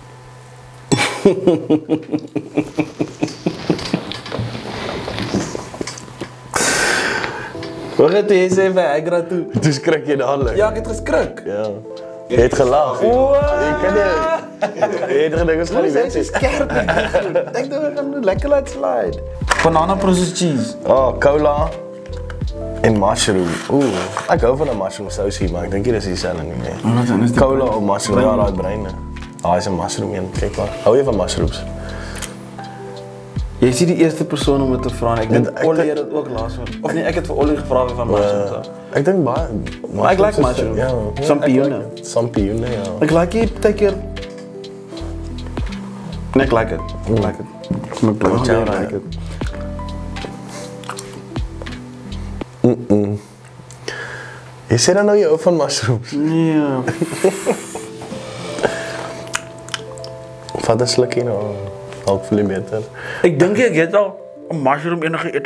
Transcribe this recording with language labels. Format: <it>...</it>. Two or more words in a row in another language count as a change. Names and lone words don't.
<af>Wat het jy sê Viagra toe? Toe skrik jy dadelik. Ja, ek het geskrik. Ja. Jy het gelag. Jy kan nie. Jy het gedink ons gaan nie weet Sy is skerp. Ek dink ek gaan lekker laat slide.</af> <en>Banana processed cheese.</en> <af>Cola en mushroom. Ek hou van 'n mushroom sousie, maar ek dink nie dis dieselfde nie. Wat dan is dit? Cola of mushroom, ja, daai breine. Is 'n mushroom een, kyk maar. Hou jy van mushrooms? Jy is die eerste persoon om dit te vra. Ek dink Ek Ollie dink- het dit ook laas oor. Of nee, ek het vir Ollie gevra van mushrooms. Ek dink baie. Ek</af> <en>like mushrooms.</en> <af>Ja. Sampioene. Sampioene, ja. Ek</af> <en>like it,</en> <af>partykeer. Nee, ek</af> <en>like it.</en> <af>Ek</af> <en>like it.</en> <af>Ek bly Ja, jy ja.</af> <en>like it.</en> <af>Jy sê dan nou jy hou van mushrooms. Nee. Vat 'n slukkie nou. Dalk voel jy beter. Ek dink ek het al 'n mushroom enige eet.</af>